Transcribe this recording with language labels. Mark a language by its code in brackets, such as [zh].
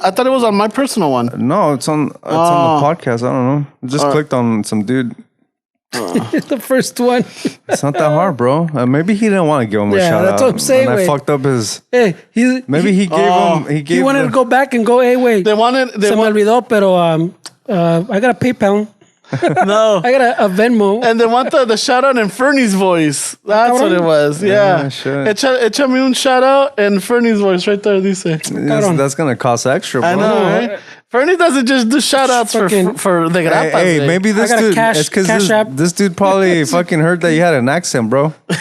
[en] I thought it was on my personal one. No, it's on the podcast. I don't know. I just clicked on some dude. The first one. It's not that hard, bro. Maybe he didn't want to give him a shout out. Yeah, that's what I'm saying. And I fucked up his. Hey, maybe he gave him. He wanted to go back and go. Hey, wait. [es] Se me olvidó, pero [en] I got a PayPal. No, I got a Venmo. And they want the shout out in Fernie's voice. That's what it was. Yeah. [es] Échame un [en] shout out in Fernie's voice right there. Dice. That's gonna cost extra, bro. I know, right? Fernie doesn't just do shout outs for the grapas. Hey, maybe this dude. It's because this dude probably fucking heard that you had an accent, bro.